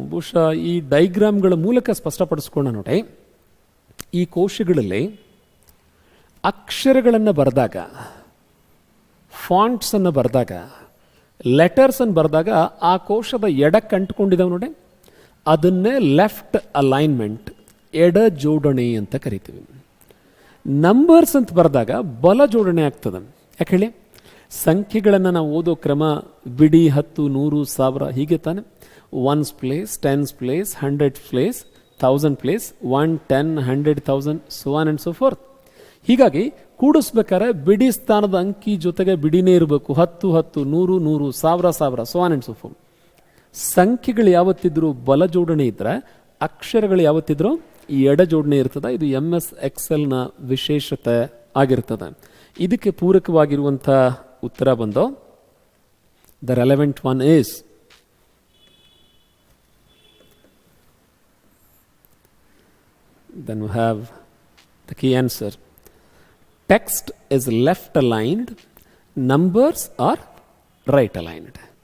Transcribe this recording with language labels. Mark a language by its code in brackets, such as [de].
[kn] ಬಹುಶಃ ಈ ಡೈಗ್ರಾಮ್ಗಳ ಮೂಲಕ ಸ್ಪಷ್ಟಪಡಿಸ್ಕೊಂಡ ನೋಡಿ. ಈ ಕೋಶಗಳಲ್ಲಿ ಅಕ್ಷರಗಳನ್ನು ಬರೆದಾಗ, ಫಾಂಟ್ಸನ್ನು ಬರೆದಾಗ, ಲೆಟರ್ಸನ್ನು ಬರೆದಾಗ ಆ ಕೋಶದ ಎಡಕ್ಕೆ ಅಂಟ್ಕೊಂಡಿದ್ದಾವೆ ನೋಡಿ, ಅದನ್ನೇ ಲೆಫ್ಟ್ ಅಲೈನ್ಮೆಂಟ್, ಎಡ ಜೋಡಣೆ ಅಂತ ಕರಿತೀವಿ. ನಂಬರ್ಸ್ ಅಂತ ಬರೆದಾಗ ಬಲ ಜೋಡಣೆ ಆಗ್ತದೆ. ಯಾಕೆ ಹೇಳಿ? ಸಂಖ್ಯೆಗಳನ್ನು ನಾವು ಓದೋ ಕ್ರಮ ಬಿಡಿ, 10, 100, 1000 ಹೀಗೆ ತಾನೆ. [en] 1's place, 10's place, 100's place, 1000 place, 1, 10, 100, 1000, so on and so forth. [kn] ಹೀಗಾಗಿ ಕೂಡಿಸ್ಬೇಕಾದ್ರೆ ಬಿಡಿ ಸ್ಥಾನದ ಅಂಕಿ ಜೊತೆಗೆ ಬಿಡಿನೇ ಇರಬೇಕು. 10, 10, 100, 100, 1000, 1000, [en] so on and so forth. [kn] ಸಂಖ್ಯೆಗಳು ಯಾವತ್ತಿದ್ರು ಬಲ ಜೋಡಣೆ ಇದ್ರೆ, ಅಕ್ಷರಗಳು ಯಾವತ್ತಿದ್ರು ಈ ಎಡ ಜೋಡಣೆ ಇರ್ತದೆ. ಇದು MS ಎಕ್ಸೆಲ್ನ ವಿಶೇಷತೆ ಆಗಿರ್ತದೆ. ಇದಕ್ಕೆ ಪೂರಕವಾಗಿರುವಂಥ ಉತ್ತರ ಬಂದು [en] The relevant one is then we have the key answer. Text is left aligned, numbers are right aligned.